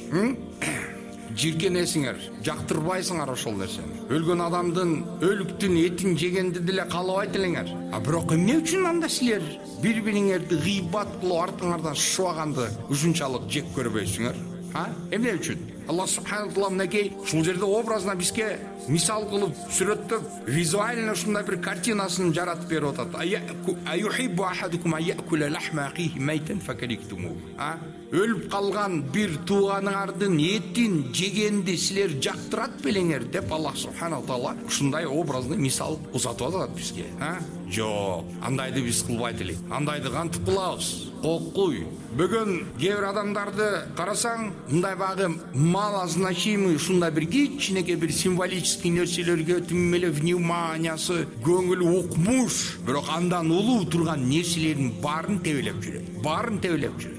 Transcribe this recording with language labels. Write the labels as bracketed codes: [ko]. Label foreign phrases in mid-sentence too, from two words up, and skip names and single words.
[ky] Жиркенесиңер, жактырбайсыңар ошол нерсени. Өлгөн адамдын, өлүктүн этин жегенди деле каалабайт элеңер. Бирок эмне үчүн анда силер бири-бириңерди гыйбат кылып артыңардан шуаганды ушунчалык жек көрбөйсүңөр? Эмне үчүн? Аллах [ar] سبحانه وتعالى [ky] мынакей ушул жерде образына бизге мисал кылып сүрөттөп, визуально ушундай бир картинасын жаратып берип атат. [ar] أيحب أحدكم أن يأكل لحم أخيه ميتا فكرهتموه. [ky] Өлүп калган бир тууганыңардын этин жегенди силер жактырат белеңер деп Аллах [ar] سبحانه وتعالى [ky] ушундай образды мисал узатып атат бизге. Жок, андайды биз кылбайт элек. Андайды кантип кылабыз? Кокуй. Бүгүн кээ бир адамдарды карасаң, мындай багы [ru] мало значимый [ky] ушундай бир кичинекей бир символический нерселерге тим эле вниманиясы, көңүл укмуш, бирок андан улуу турган нерселердин баарын тебелеп жүрөт.